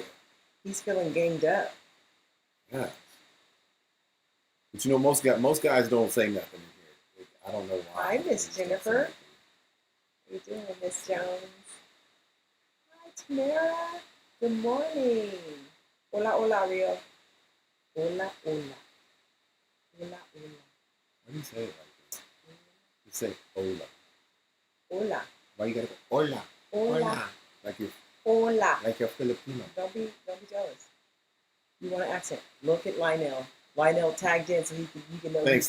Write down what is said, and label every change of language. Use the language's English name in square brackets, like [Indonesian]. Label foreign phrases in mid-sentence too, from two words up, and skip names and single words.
[English] He's feeling ganged up. Yeah. But you know, most guys don't say nothing in here. I don't know why. Hi, Miss They just don't say Jennifer. anything. How you doing, Miss Jones? Hi, Tamara. Good morning. [Spanish] Hola, hola, Rio. Hola, hola. Hola, hola. [English] Why do you say it like that? You say hola. [Spanish] Hola. [English] Why you gotta go hola? [Spanish] Hola. [English] Like you're [Spanish] Hola. [English] like you're Filipino. Don't be jealous. You want an accent? Look at Lionel. Lionel tagged in so you can know Thanks,